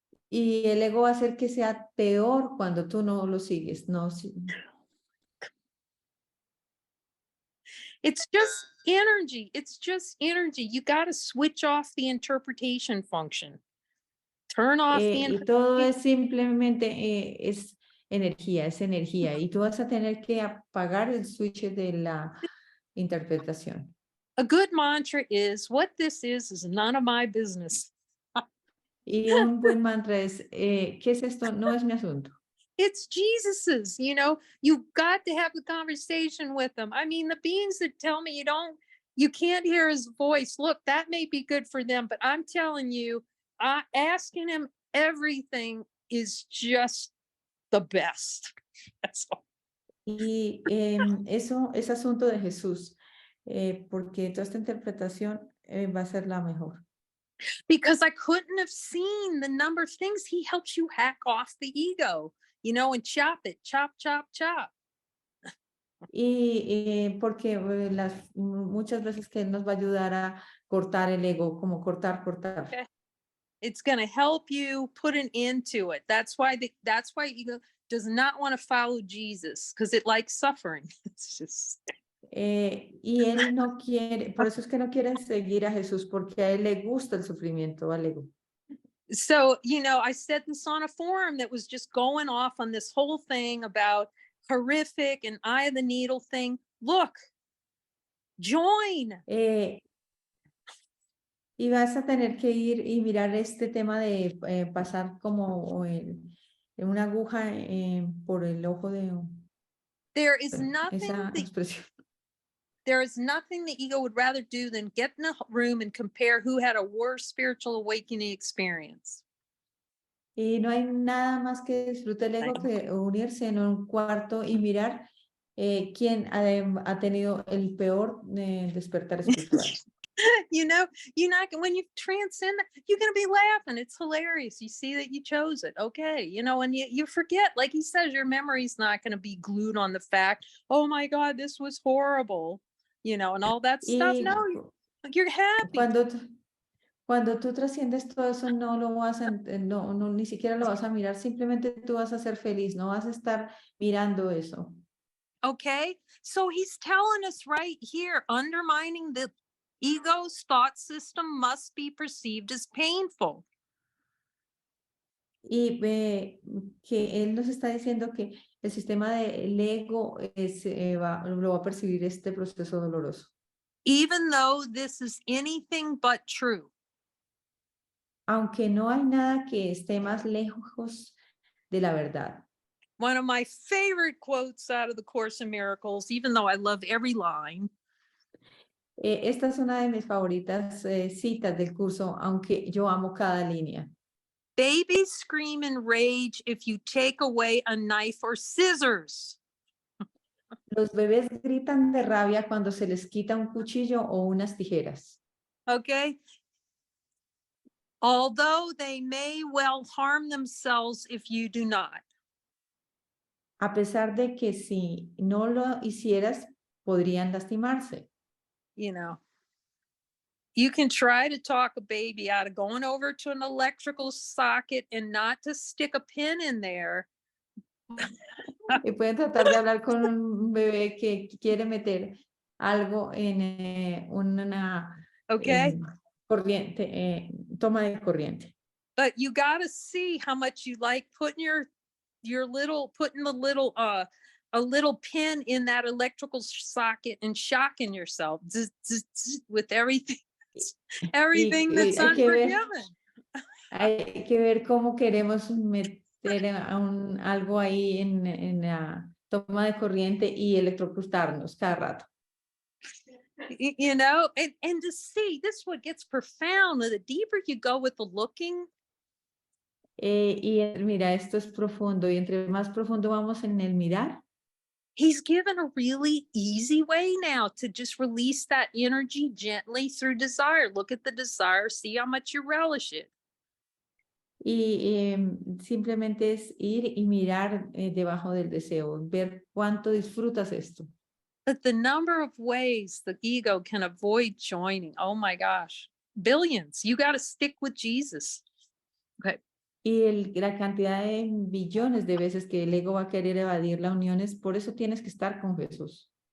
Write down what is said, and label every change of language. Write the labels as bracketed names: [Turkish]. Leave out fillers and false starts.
[Spanish] Y el ego va a hacer que sea peor cuando tú no lo sigues. No, [English] It's just energy. It's just energy. You got to switch off the interpretation function. Turn off the [Spanish] y todo es simplemente es energía. Y tú vas a tener que apagar el switch de la interpretación. [English] A good mantra is, what this is none of my business. [Spanish] Y un buen mantra es, ¿qué es esto? No es mi asunto. [English] It's Jesus's, you know, you've got to have the conversation with them. I mean, the beings that tell me you can't hear his voice. Look, that may be good for them, but I'm telling you, asking him everything is just the best. That's all. [Spanish] Y eso es asunto de Jesús, porque toda esta interpretación va a ser la mejor. [English] Because I couldn't have seen the number of things he helps you hack off the ego, you know, and chop it, chop, chop, chop. [Spanish] Y porque muchas veces que él nos va a ayudar a cortar el ego, como cortar. [English] Okay. It's going to help you put an end to it. That's why ego does not want to follow Jesus, because it likes suffering. It's just... [Spanish] y él no quiere, por eso es que no quiere seguir a Jesús, porque a él le gusta el sufrimiento, al ego. [English] So, you know, I said this on a forum that was just going off on this whole thing about horrific and eye of the needle thing. Look, join. [Spanish] Y vas a tener que ir y mirar este tema de pasar como una aguja por el ojo de... [English] There is [Spanish] esa expresión. [English] There is nothing the ego would rather do than get in a room and compare who had a worse spiritual awakening experience. [Spanish] Y no hay nada más que disfrute el ego que unirse en un cuarto y mirar quién ha tenido el peor despertar espiritual. [English] You know, you're not when you transcend that, you're gonna be laughing. It's hilarious. You see that you chose it. Okay, you know, and you forget, like he says, your memory's not gonna be glued on the fact, oh my God, this was horrible, you know, and all that stuff. [Spanish] No, Y [English] you're happy. [Spanish] cuando, cuando tú trasciendes todo eso, no lo vas a, no, no, ni siquiera lo vas a mirar, simplemente tú vas a ser feliz, no vas a estar mirando eso. [English] Okay, so he's telling us right here, undermining the ego's thought system must be perceived as painful. [Spanish] Y que él nos está diciendo que el sistema del ego lo va a percibir este proceso doloroso. [English] Even though this is anything but true. [Spanish] Aunque no hay nada que esté más lejos de la verdad. [English] One of my favorite quotes out of the Course in Miracles, even though I love every line. [Spanish] Esta es una de mis favoritas citas del curso, aunque yo amo cada línea. [English] Babies scream in rage if you take away a knife or scissors. [Spanish] Los bebés gritan de rabia cuando se les quita un cuchillo o unas tijeras. [English] Okay. Although they may well harm themselves if you do not. [Spanish] A pesar de que si no lo hicieras, podrían lastimarse. [English] You know, you can try to talk a baby out of going over to an electrical socket and not to stick a pin in there. [Spanish] Y pueden tratar de hablar con un bebé que quiere meter algo en una [English] Okay. [Spanish] corriente, toma de corriente. [English] But you got to see how much you like putting putting a little pin in that electrical socket and shocking yourself zzz, zzz, zzz, with everything that's [Spanish] hay que ver, [English] unforgiven. [Spanish] hay que ver cómo queremos meter algo ahí en la toma de corriente y electrocutarnos cada rato. [English] You know, and to see this, what gets profound, the deeper you go with the looking. [Spanish] Y mira, esto es profundo, y entre más profundo vamos en el mirar, [English] He's given a really easy way now to just release that energy gently through desire. Look at the desire, see how much you relish it. [Spanish] y simplemente es ir y mirar debajo del deseo, ver cuánto disfrutas esto. [English] But the number of ways the ego can avoid joining, oh my gosh, billions. You got to stick with Jesus. Okay. [Spanish] Y la cantidad de billones de veces que el ego va a querer evadir la unión es por eso tienes que estar con Jesús.